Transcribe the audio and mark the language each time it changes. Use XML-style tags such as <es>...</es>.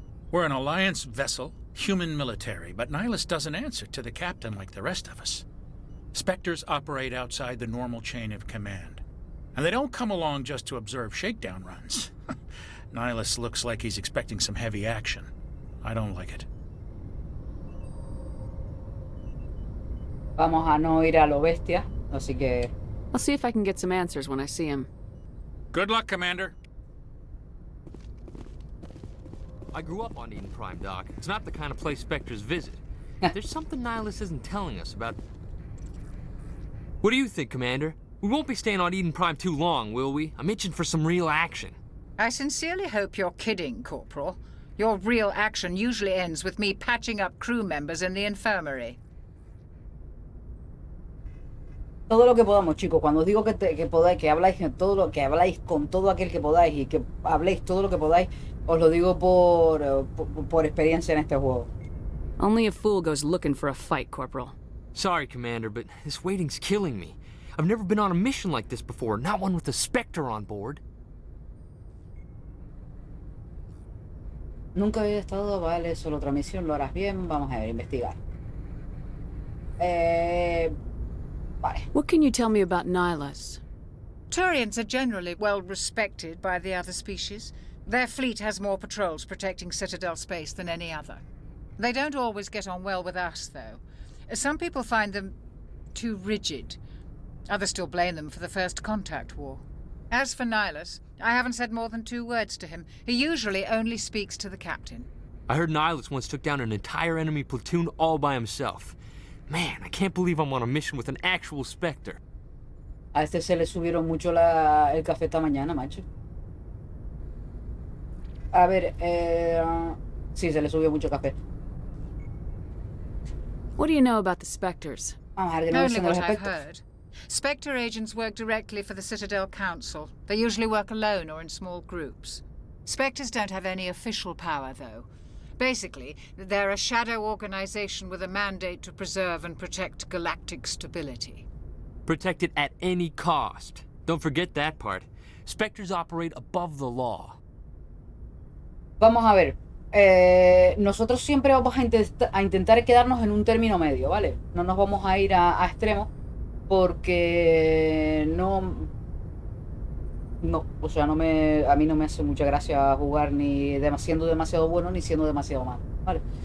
<en>We're an Alliance vessel, human military, but Nihilus doesn't answer to the captain like the rest of us. Spectres operate outside the normal chain of command. And they don't come along just to observe shakedown runs. Nihilus looks like he's expecting some heavy action. I don't like it.</en> <es>Vamos a no ir a lo bestia, así que...</es> <en>I'll see if I can get some answers when I see him. Good luck, Commander. I grew up on Eden Prime, Doc. It's not the kind of place Spectres visit. There's something Nihilus isn't telling us about... What do you think, Commander? We won't be staying on Eden Prime too long, will we? I'm itching for some real action. I sincerely hope you're kidding, Corporal. Your real action usually ends with me patching up crew members in the infirmary.</en> <es>Todo lo que podamos, chicos. Cuando os digo que podáis, que habláis todo lo que habláis con todo aquel que podáis y que habléis todo lo que podáis, os lo digo por experiencia en este juego.</es> <en>Only a fool goes looking for a fight, Corporal. Sorry, Commander, but this waiting's killing me. I've never been on a mission like this before, not one with a Spectre on board.</en> <es>Nunca había estado, vale, solo otra misión, lo harás bien, vamos a ver, investigar. Vale.</es> <en>What can you tell me about Nihilus? Turians are generally well respected by the other species. Their fleet has more patrols protecting Citadel space than any other. They don't always get on well with us, though. Some people find them too rigid. Others still blame them for the First Contact War. As for Nihilus, I haven't said more than 2 words to him. He usually only speaks to the captain. I heard Nihilus once took down an entire enemy platoon all by himself. Man, I can't believe I'm on a mission with an actual Spectre.</en> <es>A este se le subieron mucho el café esta mañana, macho. A ver, sí, se le subió mucho café.</es> <en>What do you know about the Spectres? Only what I've heard. Spectre agents work directly for the Citadel Council. They usually work alone or in small groups. Spectres don't have any official power, though. Basically, they're a shadow organization with a mandate to preserve and protect galactic stability. Protect it at any cost. Don't forget that part. Spectres operate above the law.</en> <es>Vamos a ver. Nosotros siempre vamos a intentar quedarnos en un término medio, ¿vale? No nos vamos a ir a extremos porque no, o sea, a mí no me hace mucha gracia jugar ni siendo demasiado bueno ni siendo demasiado malo, ¿vale?</es>